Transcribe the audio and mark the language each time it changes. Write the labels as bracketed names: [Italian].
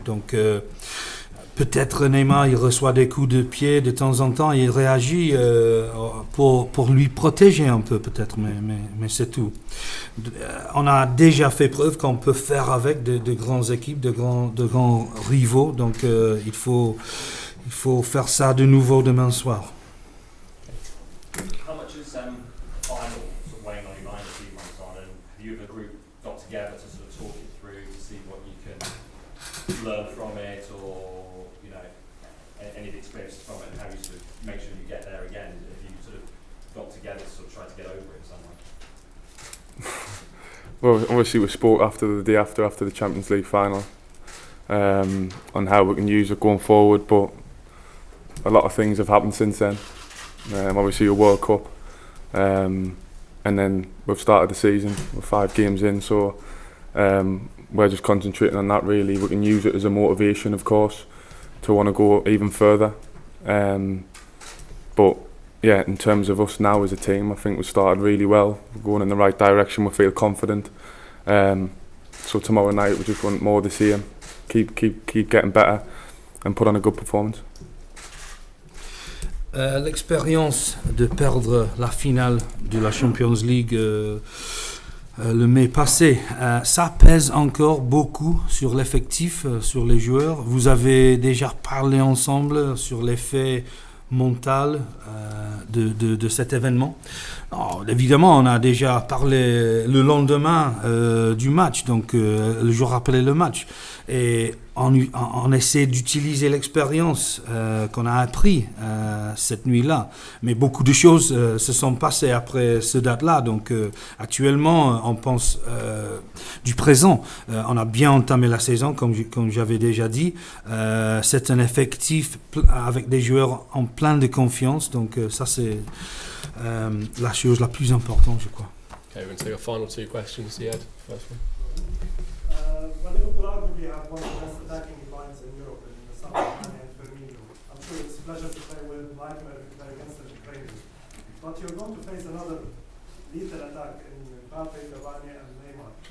[French] Donc peut-être Neymar, il reçoit des coups de pied de temps en temps et il réagit pour lui protéger un peu peut-être, mais c'est tout. On a déjà fait preuve qu'on peut faire avec de grandes équipes, de grands rivaux, donc il faut faire ça de nouveau demain soir. [English] How much is final sort of weighing on your mind a few months on, and have you as a group got together to sort of talk it through to see what you can learn from it, or any of the experiences from it, and how you sort of make sure you get there again? Have you sort of got together to sort of try to get over it in some way? Well, obviously we spoke after the day after the Champions League final on how we can use it going forward, but a lot of things have happened since then. Obviously a World Cup, and then we've started the season, we're 5 games in, so we're just concentrating on that really. We can use it as a motivation, of course, to want to go even further, but yeah, in terms of us now as a team, I think we've started really well. We're going in the right direction, we feel confident, so tomorrow night we just want more the same, keep getting better and put on a good performance. [French] L'expérience de perdre la finale de la Champions League le mai passé, ça pèse encore beaucoup sur l'effectif, sur les joueurs. Vous avez déjà parlé ensemble sur l'effet mental de cet événement. Alors, évidemment, on a déjà parlé le lendemain du match, donc le jour après le match. Et on essaie d'utiliser l'expérience qu'on a appris cette nuit-là. Mais beaucoup de choses se sont passées après ce date-là. Donc actuellement, on pense du présent. On a bien entamé la saison, comme j'avais déjà dit. C'est un effectif avec des joueurs en plein de confiance. Donc ça, c'est la chose la plus importante, je crois. [English] Okay, we're going to take our final two questions. Ziad, first one. Well, Liverpool arguably have one of the best attacking lines in Europe in the summer, and Firmino. I'm sure it's a pleasure to play with Wagner and play against the Ukrainians. But you're going to face another lethal attack in Mbappe, Cavani and Neymar.